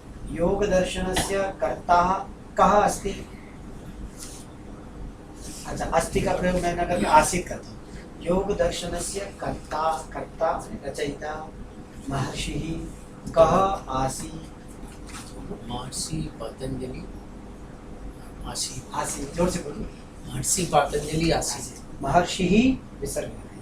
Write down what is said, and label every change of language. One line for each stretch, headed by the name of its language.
Sanskrit: योग दर्शनस्य कर्ता कः अस्ति?
Hindi: अच्छा, अस्ति का प्रयोग मैं न करके आसीत् करता हूँ।
Sanskrit: योग दर्शनस्य कर्ता रचयिता महर्षिः कः आसीत्? महर्षि पतंजलि
Hindi: आसीत्, जोर से बोलो।
Sanskrit: महर्षि पतंजलि आसीत्। महर्षिः विसर्ग,